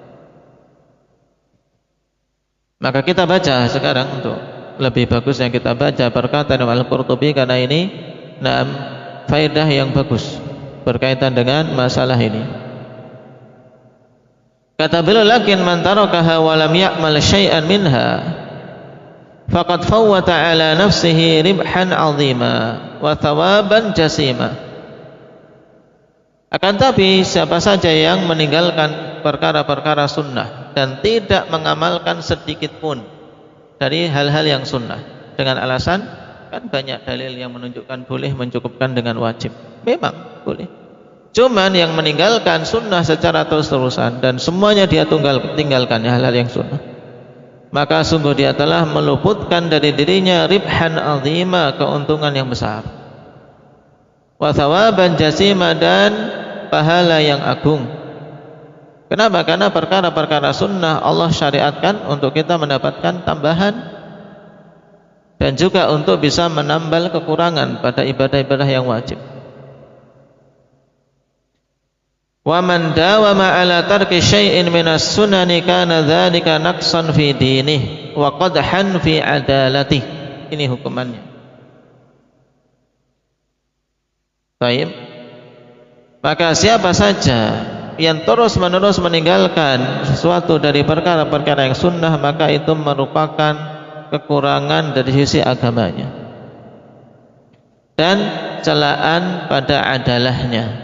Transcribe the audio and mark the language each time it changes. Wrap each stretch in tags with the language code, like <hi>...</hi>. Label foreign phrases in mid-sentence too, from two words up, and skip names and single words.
<id>Maka kita baca sekarang untuk lebih bagus yang kita baca perkataan Al-Qurtubi, karena ini faedah yang bagus berkaitan dengan masalah ini. Kata beliau,</id> <ar>لكن من تركها ولم يعمل شيئا منها فقد فوت على نفسه ربحا عظيما وثوابا جسيما.</ar> <id>Akan tapi siapa saja yang meninggalkan perkara-perkara sunnah dan tidak mengamalkan sedikit pun dari hal-hal yang sunnah dengan alasan, kan banyak dalil yang menunjukkan boleh mencukupkan dengan wajib. Memang boleh. Cuman yang meninggalkan sunnah secara terus-terusan dan semuanya dia tinggalkan hal-hal yang sunnah, maka sungguh dia telah meluputkan dari dirinya</id> <ar>ربحا عظيما,</ar> <id>keuntungan yang besar,</id> <ar>وثوابا جسيما,</ar> <id>dan pahala yang agung. Kenapa? Karena perkara-perkara sunnah Allah syariatkan untuk kita mendapatkan tambahan dan juga untuk bisa menambal kekurangan pada ibadah-ibadah yang wajib.</id> <ar>ومن داوم على ترك شيء من السنن كان ذلك نقصا في دينه وقدحا في عدالته.</ar> <id>Ini hukumannya. Baik. Maka siapa saja yang terus-menerus meninggalkan sesuatu dari perkara-perkara yang sunnah, maka itu merupakan kekurangan dari sisi agamanya dan celaan pada adalahnya.</id>